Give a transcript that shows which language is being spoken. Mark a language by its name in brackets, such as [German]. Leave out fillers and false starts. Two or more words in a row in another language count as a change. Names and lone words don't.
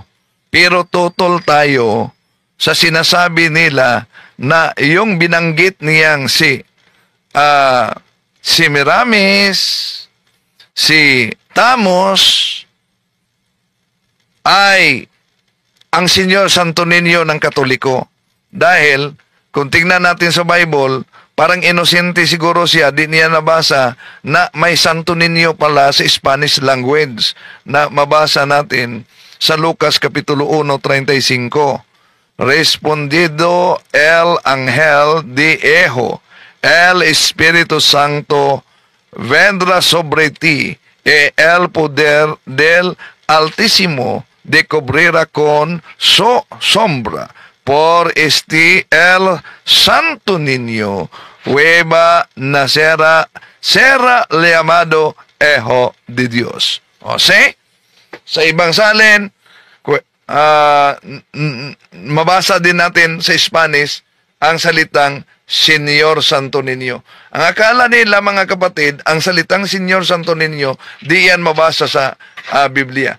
[Filipino] Pero total tayo sa sinasabi nila na yung binanggit niyang si Semiramis, si Tammuz, ay ang Senyor Santo Niño ng Katoliko. Dahil, kung tingnan natin sa Bible, parang inosente siguro siya, di niya nabasa na may Santo Niño pala sa [English] Spanish language [Filipino] na mabasa natin sa Lucas Kapitulo 1:35. [Spanish] Respondido el ángel dijo, el Espíritu Santo vendrá sobre ti, e el poder del Altísimo te cubrirá con su sombra. Por este el Santo Niño hueva nacerá, será llamado Hijo de Dios. [Filipino] O sa ibang salin, mabasa din natin sa Spanish ang salitang Señor Santo Niño. Ang akala nila, mga kapatid, ang salitang Señor Santo Niño, di yan mabasa sa Biblia.